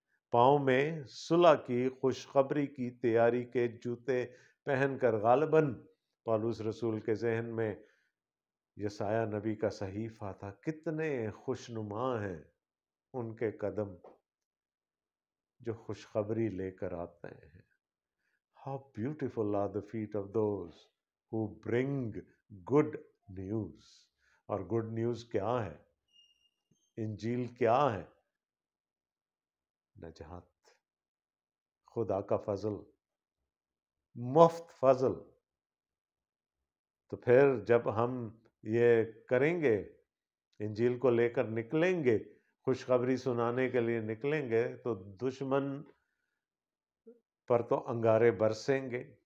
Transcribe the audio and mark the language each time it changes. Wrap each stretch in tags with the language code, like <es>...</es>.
<ur>پاؤں میں صلح کی خوشخبری کی تیاری کے جوتے پہن کر. غالباً پالوس رسول کے ذہن میں یسایہ نبی کا صحیفہ تھا. کتنے خوشنما ہیں ان کے قدم جو خوشخبری لے کر آتے ہیں.</ur> <en>How beautiful are the feet of those who bring good news.</en> <ur>اور گڈ نیوز کیا ہے؟ انجیل کیا ہے؟ نجات، خدا کا فضل، مفت فضل. تو پھر جب ہم یہ کریں گے، انجیل کو لے کر نکلیں گے، خوشخبری سنانے کے لیے نکلیں گے، تو دشمن پر تو انگارے برسیں گے.</ur>